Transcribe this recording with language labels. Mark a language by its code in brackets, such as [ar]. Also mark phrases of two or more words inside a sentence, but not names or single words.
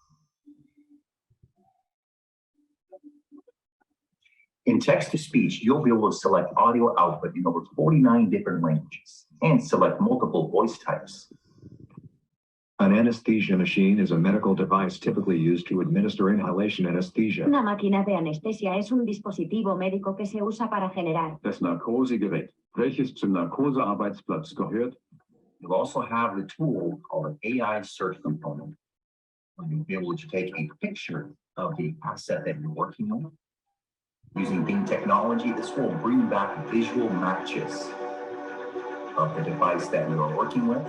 [en] In text-to-speech, you'll be able to select audio output in over 49 different languages and select multiple voice types. An anesthesia machine is a medical device typically used to administer inhalation anesthesia. [es] Una máquina de anestesia es un dispositivo médico que se usa para generar. [de] Das Narkosegerät, welches zum Narkosearbeitsplatz gehört. [en] You'll also have the tool called an AI search component. You'll be able to take a picture of the asset that you're working on. Using Bing technology, this will bring back visual matches of the device that you are working with.